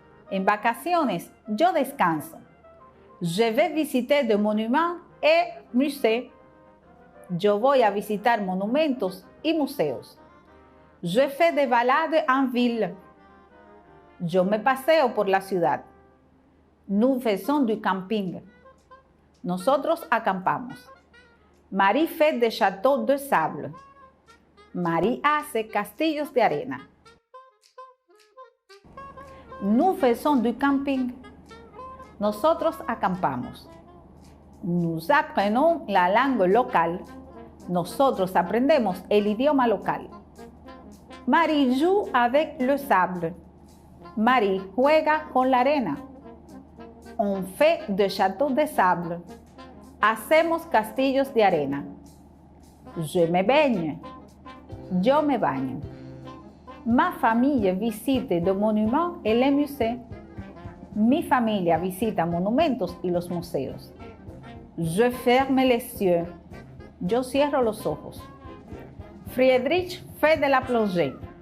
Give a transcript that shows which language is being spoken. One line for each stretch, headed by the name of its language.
Spanish: En vacaciones, yo descanso.
French: Je vais visiter des monuments et musées.
Spanish: Yo voy a visitar monumentos y museos.
French: Je fais des balades en ville.
Spanish: Yo me paseo por la ciudad.
French: Nous faisons du camping.
Spanish: Nosotros acampamos.
French: Marie fait des châteaux de sable.
Spanish: Marie hace castillos de arena.
French: Nous faisons du camping.
Spanish: Nosotros acampamos.
French: Nous apprenons la langue locale.
Spanish: Nosotros aprendemos el idioma local.
French: Marie joue avec le sable.
Spanish: Marie juega con la arena.
French: On fait des châteaux de sable.
Spanish: Hacemos castillos de arena.
French: Je me baigne.
Spanish: Yo me baño.
French: Ma famille visite des monuments et les musées.
Spanish: Mi familia visita monumentos y los museos.
French: Je ferme les yeux.
Spanish: Yo cierro los ojos.
French: Friedrich fait de la plongée.